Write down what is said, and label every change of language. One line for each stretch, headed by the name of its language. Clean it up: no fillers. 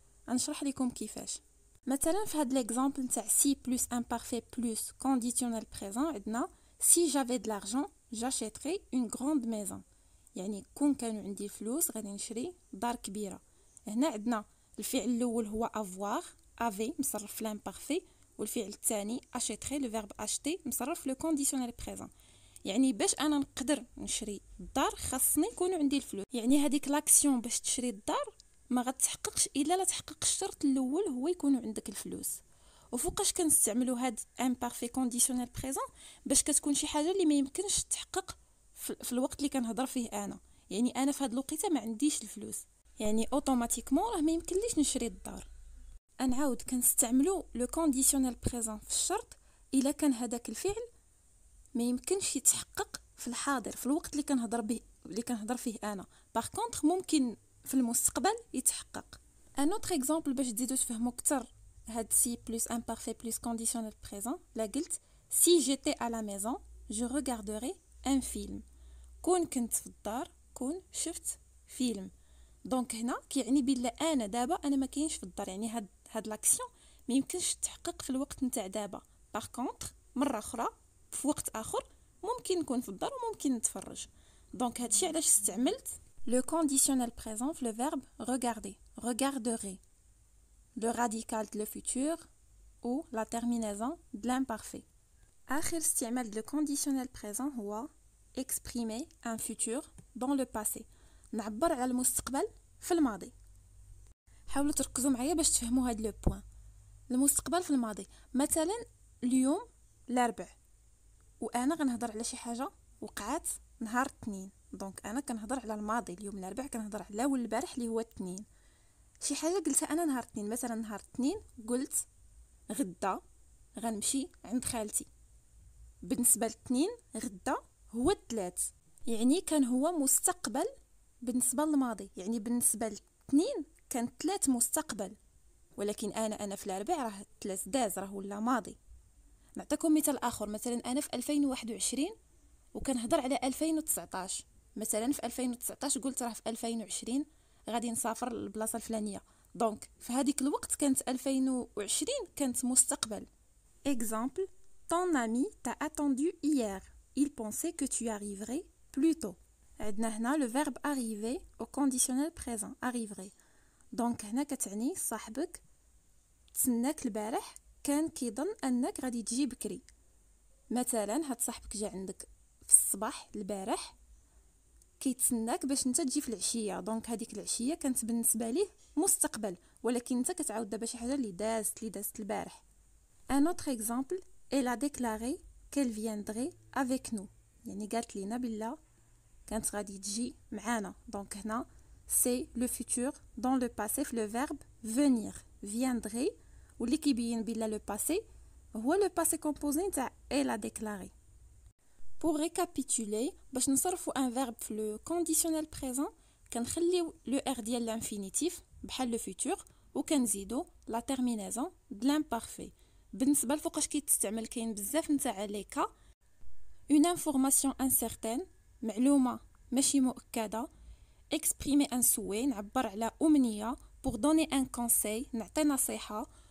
Arabic: غنشرح لكم كيفاش. مثلا في هاد ليكزامبل نتاع سي بلس امبارفait بلس conditionnel présent عندنا
French: si j'avais de l'argent j'achèterais une grande maison.
Arabic: يعني كون كانوا عندي الفلوس غادي نشري دار كبيره. هنا عندنا الفعل الاول هو avoir avait مصرف في l'imparfait والفعل الثاني achèterait le verbe acheter مصرف في le conditionnel présent. يعني باش انا نقدر نشري الدار خاصني يكونوا عندي الفلوس. يعني هذيك لاكسيون باش تشري الدار ما غتحققش الا لا تحقق الشرط الاول هو يكونوا عندك الفلوس. وفوقاش كنستعملوا هاد imparfait conditionnel présent باش كتكون شي حاجه اللي ما يمكنش تحقق في الوقت اللي كنهضر فيه انا. يعني انا في هاد الوقيته ما عنديش الفلوس يعني اوتوماتيكمون راه ما يمكنليش نشري الدار. نعاود كنستعملوا لو كونديسيونيل بريزون في الشرط الا كان هذاك الفعل ما يمكنش يتحقق في الحاضر في الوقت اللي كنهضر فيه انا. باغ كونطخ ممكن في المستقبل يتحقق. ان اوتر اكزامبل باش تزيدوا تفهموا اكثر هاد سي بلس امبارفait بلس كونديسيونيل بريزون. لا قلت
French: si j'étais à la maison je regarderais un film.
Arabic: كون كنت في الدار كون شفت فيلم. دونك هنا كيعني بلا انا دابا انا ما كاينش في الدار. يعني هاد لاكسيون ما يمكنش تحقق في الوقت نتاع دابا. باغ كونطخ مره اخرى في وقت اخر ممكن نكون في الدار وممكن نتفرج. دونك هادشي علاش استعملت le conditionnel présent في le verbe regarder. regarderai.
French: le radical de le futur ou la terminaison de l'imparfait.
Arabic: آخر استعمال
French: de le conditionnel présent هو exprimer un futur dans le passé.
Arabic: نعبر على المستقبل في الماضي. حاولوا تركزوا معايا باش تفهموا هاد لو بوين. المستقبل في الماضي مثلا اليوم الاربع وانا غنهضر على شي حاجه وقعت نهار الاثنين. دونك انا كنهضر على الماضي. اليوم الاربع كنهضر على البارح اللي هو الاثنين. شي حاجه قلتها انا نهار الاثنين مثلا نهار الاثنين قلت غدا غنمشي عند خالتي. بالنسبه للاثنين غدا هو الثلاث. يعني كان هو مستقبل بالنسبه للماضي. يعني بالنسبه للاثنين كان ثلاث مستقبل ولكن انا في الاربع راه ثلاث داز راه ولا ماضي. نعطيكم مثال اخر. مثلا انا في 2021 وكنهضر على 2019. مثلا في 2019 قلت راه في 2020 غادي نسافر للبلاصه الفلانيه. دونك في هذيك الوقت كانت 2020 كانت مستقبل.
French: Exemple, ton ami t'a attendu hier. Il pensait que tu arriverais plus tôt.
Arabic: عندنا هنا le verbe arriver au conditionnel présent.
French: arriverait.
Arabic: دونك هنا كتعني صاحبك تسناك البارح كان كيظن انك غادي تجي بكري. مثلا هاد صاحبك جا عندك في الصباح البارح كيتسناك باش نتا تجي في العشيه. دونك هذيك العشيه كانت بالنسبه ليه مستقبل، ولكن انت كتعاود دابا شي حاجه اللي دازت البارح.
French: un autre exemple, elle a déclaré qu'elle viendrait avec nous.
Arabic: يعني قالت لينا بلا كانت غادي تجي معانا. دونك هنا
French: c'est le futur dans le passé في le verbe venir. viendrait
Arabic: واللي كيبين بلا
French: le passé هو le passé composé نتاع elle a déclaré. Pour récapituler,
Arabic: باش نصرفوا
French: un verbe في le conditionnel présent كنخليو le r ديال l'infinitif بحال le futur وكنزيدو la terminaison de l'imparfait.
Arabic: بالنسبه لفوقاش كيتستعمل كاين بزاف نتاع لي كا.
French: une information incertaine
Arabic: معلومه ماشي مؤكده.
French: exprimer un souhait
Arabic: نعبر على امنيه.
French: pour donner un conseil
Arabic: نعطي نصيحه.